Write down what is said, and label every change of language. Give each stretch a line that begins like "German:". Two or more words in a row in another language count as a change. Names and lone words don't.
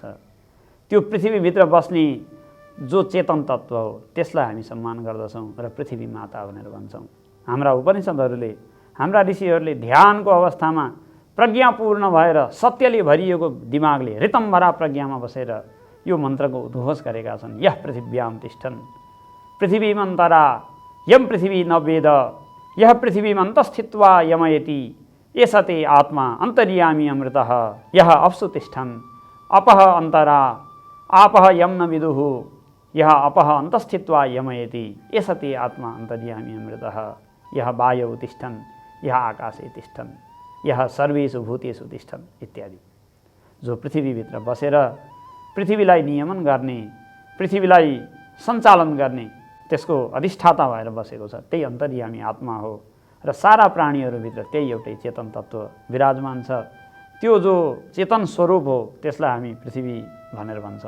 Nepali: त्यो पृथ्वीभित्र बस्ने जो चेतन तत्त्व हो त्यसलाई हामी सम्मान गर्दछौँ र पृथ्वी माता भनेर भन्छौँ। हाम्रा उपनिषदहरूले, हाम्रा ऋषिहरूले ध्यानको अवस्थामा प्रज्ञापूर्ण भएर सत्यले भरिएको दिमागले ऋतम्भरा प्रज्ञामा बसेर यो मन्त्रको उद्घोष गरेका छन्।
Sanskrit: यः पृथिव्यां तिष्ठन् पृथिवीमन्तरा यम पृथिवी न वेद यः पृथिवीमन्तस्थित्वा यमयति एष ते आत्मा अन्तर्यामी अमृतः यः अप्सु तिष्ठन् अपः अन्तरा आपः यम न विदुः यः अपः अन्तस्थित्वा यमयति एष ते आत्मा अन्तर्यामी अमृतः यः वायौ तिष्ठन् यः आकाशे तिष्ठन् यः सर्वेषु भूतेषु तिष्ठन् इत्यादि।
Nepali: जो पृथ्वीभित्र बसेर पृथ्वीलाई नियमन गर्ने, पृथ्वीलाई सञ्चालन गर्ने त्यसको अधिष्ठाता भएर बसेको छ, त्यही अन्तर्यामी आत्मा हो। र सारा प्राणीहरूभित्र त्यही एउटै चेतन तत्त्व विराजमान छ। त्यो जो चेतन स्वरूप हो त्यसलाई हामी पृथ्वी भनेर भन्छौँ।